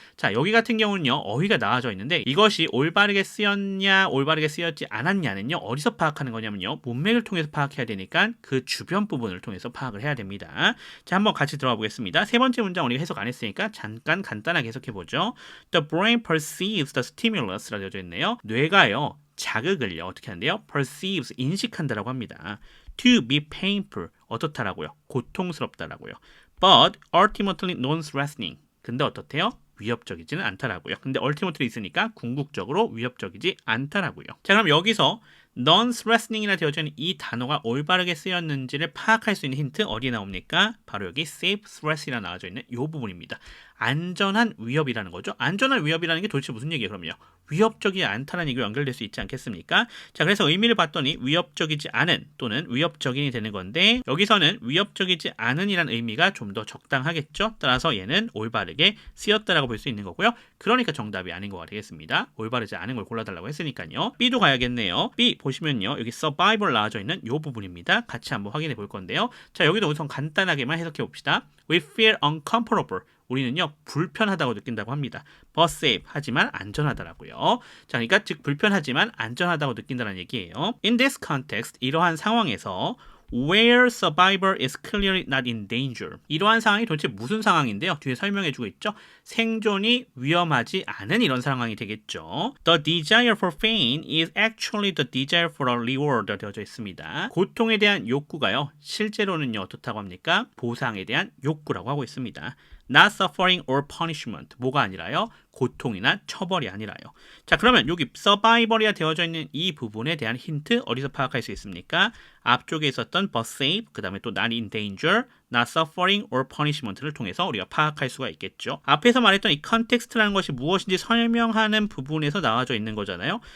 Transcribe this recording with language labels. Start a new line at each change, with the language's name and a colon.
Korean: 자, 여기 같은 경우는요, 어휘가 나와져 있는데 이것이 올바르게 쓰였냐 올바르게 쓰였지 않았냐는요, 어디서 파악하는 거냐면요, 문맥을 통해서 파악해야 되니까 그 주변 부분을 통해서 파악을 해야 됩니다. 자, 한번 같이 들어가 보겠습니다. 세 번째 문장 우리가 해석 안 했으니까 잠깐 간단하게 해석해 보죠.
English: The brain perceives the stimulus
Korean: 라고 되어져 있네요. 뇌가요, 자극을요, 어떻게 하는데요? perceives, 인식한다라고 합니다.
English: to be painful,
Korean: 어떻다라고요? 고통스럽다라고요.
English: but ultimately non-threatening,
Korean: 근데 어떻대요? 위협적이지는 않다라고요. 근데 ultimately 있으니까 궁극적으로 위협적이지 않다라고요. 자, 그럼 여기서 non-threatening이라 되어져 있는 이 단어가 올바르게 쓰였는지를 파악할 수 있는 힌트 어디에 나옵니까? 바로 여기
English: safe threat
Korean: 이라 나와져 있는 이 부분입니다. 안전한 위협이라는 거죠. 안전한 위협이라는 게 도대체 무슨 얘기예요, 그럼요? 위협적이지 않다는 얘기가 연결될 수 있지 않겠습니까? 자, 그래서 의미를 봤더니 위협적이지 않은 또는 위협적인이 되는 건데, 여기서는 위협적이지 않은이라는 의미가 좀 더 적당하겠죠? 따라서 얘는 올바르게 쓰였다라고 볼 수 있는 거고요. 그러니까 정답이 아닌 거가 되겠습니다. 올바르지 않은 걸 골라달라고 했으니까요. B도 가야겠네요. B 보시면요, 여기 survival 나와져 있는 이 부분입니다. 같이 한번 확인해 볼 건데요. 자, 여기도 우선 간단하게만 해석해 봅시다.
English: We feel uncomfortable.
Korean: 우리는요, 불편하다고 느낀다고 합니다.
English: but safe,
Korean: 하지만 안전하다라고요. 자, 그러니까 즉 불편하지만 안전하다고 느낀다는 얘기예요.
English: In this context,
Korean: 이러한 상황에서
English: where survivor is clearly not in danger,
Korean: 이러한 상황이 도대체 무슨 상황인데요? 뒤에 설명해주고 있죠. 생존이 위험하지 않은 이런 상황이 되겠죠.
English: The desire for pain is actually the desire for a reward
Korean: 되어져 있습니다. 고통에 대한 욕구가요, 실제로는요, 어떻다고 합니까? 보상에 대한 욕구라고 하고 있습니다.
English: Not suffering or punishment,
Korean: 뭐가 아니라요? 고통이나 처벌이 아니라요. 자, 그러면 여기 survival이라 되어져 있는 이 부분에 대한 힌트 어디서 파악할 수 있습니까? 앞쪽에 있었던
English: but safe,
Korean: 그 다음에 또
English: not in danger, not suffering or punishment
Korean: 를 통해서 우리가 파악할 수가 있겠죠. 앞에서 말했던 이 context라는 것이 무엇인지 설명하는 부분에서 나와져 있는 거잖아요.